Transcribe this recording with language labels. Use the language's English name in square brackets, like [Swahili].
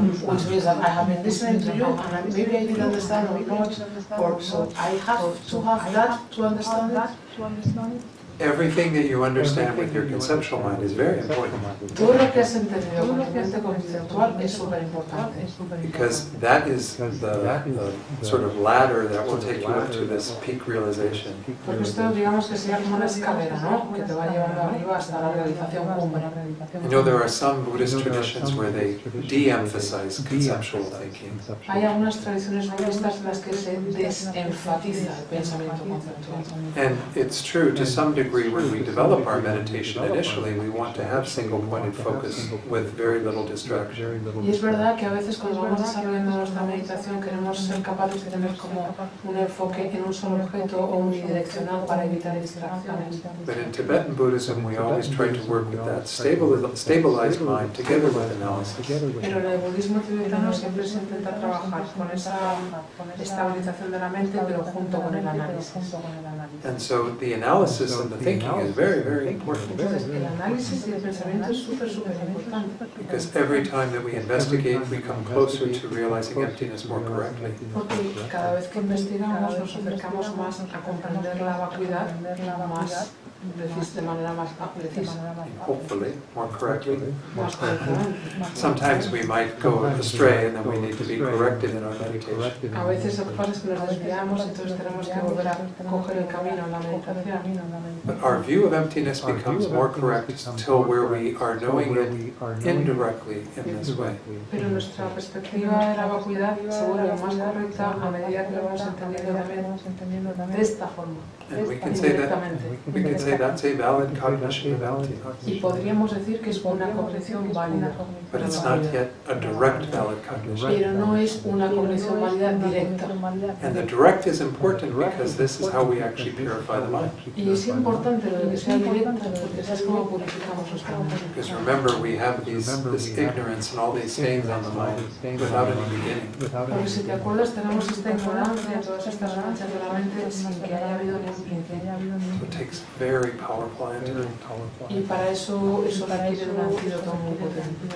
[English] Which means that I have been listening to you and maybe I didn't understand or not, or so I have to have that to understand it. Everything that you understand with your conceptual mind is very important. [Spanish] Todo lo que has entendido con tu mente conceptual es súper importante. [English] Because that is the sort of ladder that will take you up to this peak realization. [Spanish] Porque esto digamos que sería como una escalera, ¿no? Que te va llevando arriba hasta la realización cumbre. [English] You know, there are some Buddhist traditions where they de-emphasize conceptual thinking. [Spanish] Hay algunas tradiciones budistas en las que se desenfatiza el pensamiento conceptual. [English] And it's true to some degree when we develop our meditation initially, we want to have single-pointed focus with very little distraction. [Spanish] Y es verdad que a veces cuando vamos desarrollando nuestra meditación queremos ser capaces de tener como un enfoque en un solo objeto o unidireccional para evitar distracciones. [English] But in Tibetan Buddhism, we always try to work with that stabilized mind together with analysis. [Spanish] Pero en el budismo tibetano siempre se intenta trabajar con esa estabilización de la mente, pero junto con el análisis. [English] And so the analysis and the thinking is very, very important. [Spanish] Entonces, el análisis y el pensamiento es súper importante. [English] Because every time that we investigate, we come closer to realizing emptiness more correctly. [Spanish] Porque cada vez que investigamos nos acercamos más a comprender la vacuidad más de manera más precisa. [English] Hopefully, more correctly. [Spanish] Más correctamente. [English] Sometimes we might go astray and then we need to be corrected in our meditation. [Spanish] A veces lo que pasa es que nos desviamos, entonces tenemos que volver a coger el camino en la meditación. [English] But our view of emptiness becomes more correct until where we are knowing it indirectly in this way. [Spanish] Pero nuestra perspectiva de la vacuidad se vuelve más correcta a medida que lo vamos entendiendo también de esta forma. [English] And we can say that's a valid cognition of emptiness. [Spanish] Y podríamos decir que es una cognición válida. [English] But it's not yet a direct valid cognition. [Spanish] Pero no es una cognición válida directa. [English] And the direct is important because this is how we actually purify the mind. [Spanish] Y es importante lo de que sea directa porque así es como purificamos nuestra mente. [English] Because remember, we have this ignorance and all these stains on the mind without any beginning. [Spanish] Porque si te acuerdas, tenemos esta ignorancia, todas estas manchas de la mente sin que haya habido ningún principio. [English] So it takes very powerful antidote. [Spanish] Y para eso requiere un antídoto muy potente.